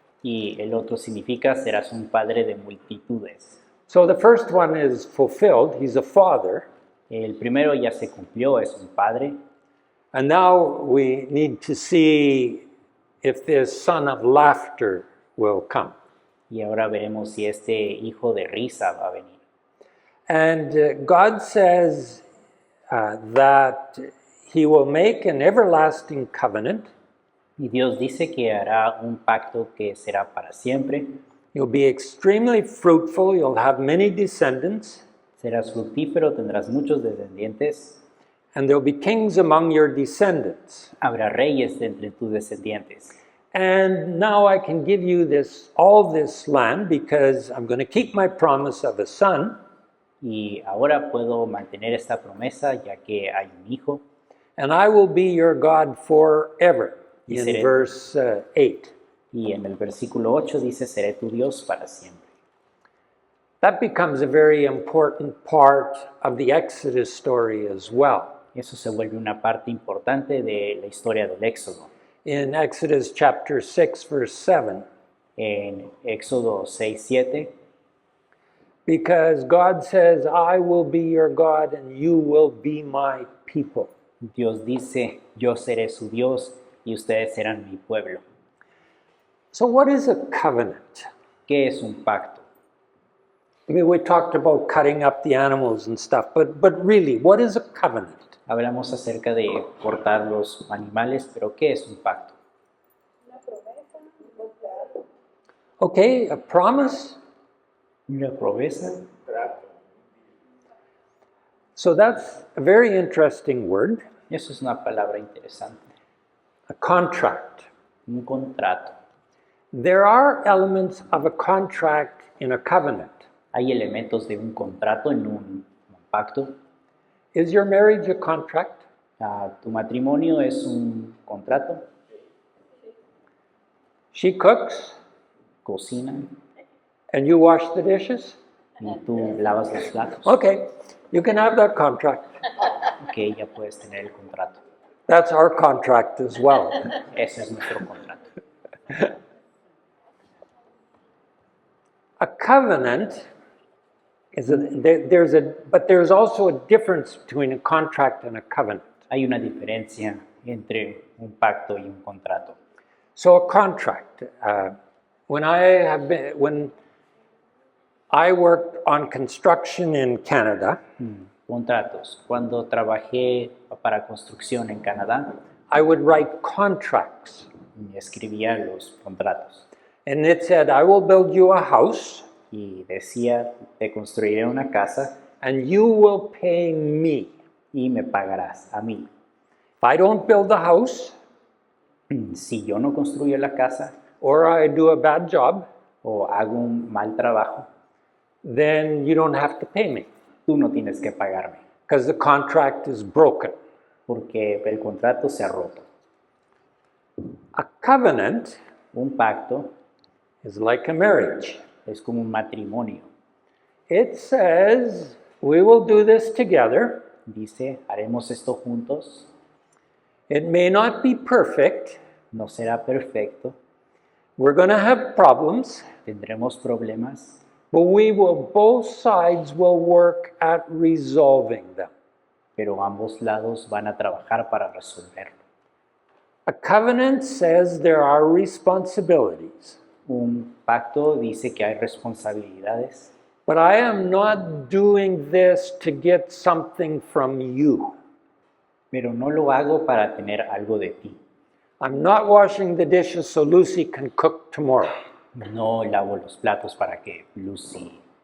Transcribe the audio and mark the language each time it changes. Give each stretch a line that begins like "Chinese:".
Spanish: y el otro significa serás un padre de multitudes.
English: So the first one is fulfilled. He's a father.
Spanish: El primero ya se cumplió, es un padre,
English: And now we need to see if this son of laughter will come.
Spanish: y ahora veremos si este hijo de risa va a venir.
English: And God says that he will make an everlasting covenant.
Spanish: Y Dios dice que hará un pacto que será para siempre,
English: You'll be extremely fruitful. You'll have many descendants.
Spanish: serás fructífero, tendrás muchos descendientes,
English: And there'll be kings among your descendants.
Spanish: habrá reyes de entre tus descendientes.
English: And now I can give you all this land because I'm going to keep my promise of a son.
Spanish: Y ahora puedo mantener esta promesa ya que hay un hijo.
English: And I will be your God forever,
Spanish: Y
English: in
Spanish: seré-
English: verse 8.
Spanish: Y en el versículo 8 dice, seré tu Dios para siempre.
English: That becomes a very important part of the Exodus story as well.
Spanish: Eso se vuelve una parte importante de la historia del Éxodo.
English: In Exodus chapter 6, verse 7,
Spanish: En Éxodo 6, 7,
English: because God says, I will be your God and you will be my people.
Spanish: Dios dice, yo seré su Dios y ustedes serán mi pueblo.
English: So what is a covenant?
Spanish: ¿Qué es un pacto?
English: I mean, we talked about cutting up the animals and stuff, but really, what is a covenant?
Spanish: Hablamos acerca de cortar los animales, pero ¿qué es un pacto? Una promesa, un contrato.
English: Okay, a promise.
Spanish: Una promesa.
English: So that's a very interesting word,
Spanish: Eso es una palabra interesante.
English: a contract.
Spanish: Un contrato.
English: There are elements of a contract in a covenant.
Spanish: Hay elementos de un contrato en un pacto.
English: Is your marriage a contract?
Spanish: ¿Tu matrimonio es un contrato?
English: She cooks
Spanish: ¿Cocinan
English: and you wash the dishes?
Spanish: y tú lavas los platos?
English: Okay, you can have that contract.
Spanish: Ok, ya puedes tener el contrato.
English: That's our contract as well.
Spanish: Ese es nuestro contrato.
English: A covenant but there's also a difference between a contract and a covenant.
Spanish: Hay una diferencia entre un pacto y un contrato.
English: So a contract, when I worked on construction in Canada,
Spanish: Contratos. Cuando trabajé para construcción en Canadá,
English: I would write contracts.
Spanish: escribía los contratos
English: And it said, I will build you a house
Spanish: y decía, te construiré una casa
English: and you will pay me.
Spanish: y me pagarás a mí.
English: If I don't build the house
Spanish: Si yo no construyo la casa
English: or I do a bad job,
Spanish: o hago un mal trabajo,
English: then you don't have to pay me
Spanish: tú no tienes que pagarme
English: because the contract is broken.
Spanish: porque el contrato se ha roto.
English: A covenant
Spanish: Un pacto
English: is like a marriage.
Spanish: es como un matrimonio.
English: It says, we will do this together.
Spanish: Dice, haremos esto juntos,
English: It may not be perfect.
Spanish: no será perfecto,
English: We're going to have problems,
Spanish: tendremos problemas,
English: but both sides will work at resolving them.
Spanish: pero ambos lados van a trabajar para resolverlo.
English: A covenant says there are responsibilities,
Spanish: Un pacto dice que hay responsabilidades,
English: but I am not doing this to get something from you.
Spanish: pero no lo hago para tener algo de ti.
English: I'm not washing the dishes so Lucy can cook tomorrow.
Spanish: No lavo los platos para que Lucy